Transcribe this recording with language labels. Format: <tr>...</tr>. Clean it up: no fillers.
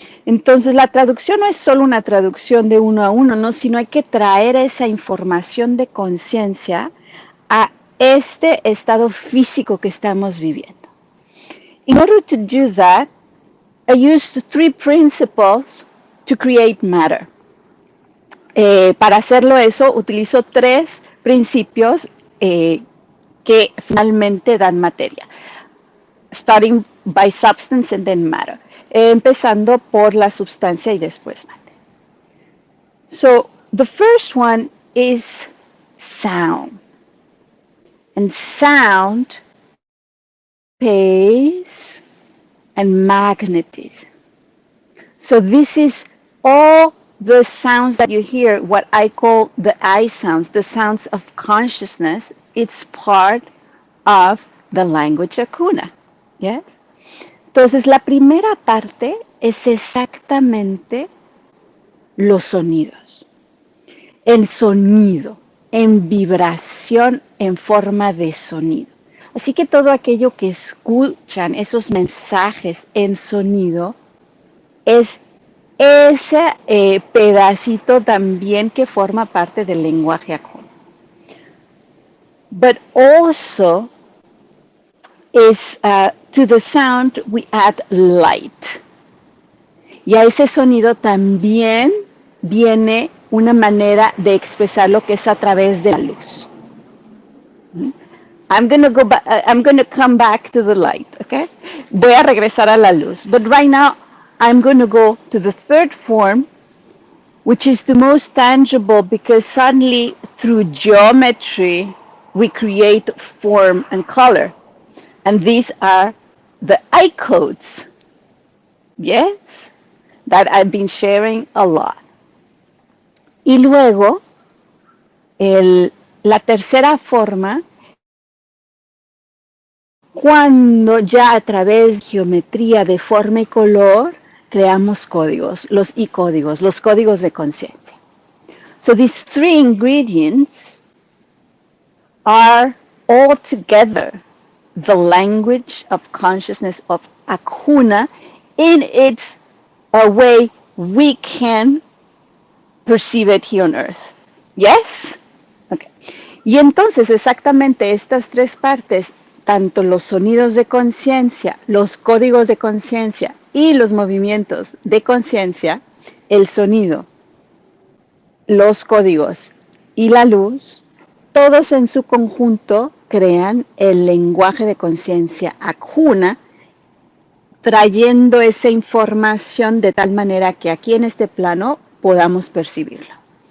<es>Entonces la traducción no es solo una traducción de uno a uno, no, sino hay que traer esa información de conciencia a este estado físico que estamos viviendo.</es> <en>In order to do that, I used 3 principles to create matter.</en> <es>Para hacerlo eso, utilizo 3 principios que finalmente dan materia.</es> <en>Starting by substance and then matter.</en> <es>Empezando por la sustancia y después materia.</es> <en>So, the first one is sound. And sound, space, and magnetism. So this is all the sounds that you hear, what I call the I sounds, the sounds of consciousness, it's part of the language Akuna. Yes?</en> <es>Entonces, la primera parte es exactamente los sonidos. El sonido, en vibración, en forma de sonido. Así que todo aquello que escuchan, esos mensajes en sonido, es ese pedacito también que forma parte del lenguaje Akuna.</es> <en>But also is to the sound we add light.</en> <es>Y a ese sonido también viene una manera de expresar lo que es a través de la luz.</es> <en>I'm going to come back to the light, okay?</en> <es>Voy a regresar a la luz.</es> <en>But right now, I'm going to go to the third form, which is the most tangible because suddenly through geometry, we create form and color. And these are the I codes. Yes? That I've been sharing a lot.</en> <es>Y luego, la tercera forma, cuando ya a través de geometría de forma y color, creamos códigos, los I-códigos, los códigos de conciencia.</es> <en>So these three ingredients are all together the language of consciousness of Akuna in its a way we can perceive it here on earth. Yes? Okay.</en> <es>Y entonces exactamente estas tres partes, tanto los sonidos de conciencia, los códigos de conciencia y los movimientos de conciencia, el sonido, los códigos y la luz, todos en su conjunto crean el lenguaje de conciencia Akuna, trayendo esa información de tal manera que aquí en este plano podamos percibirla.</es>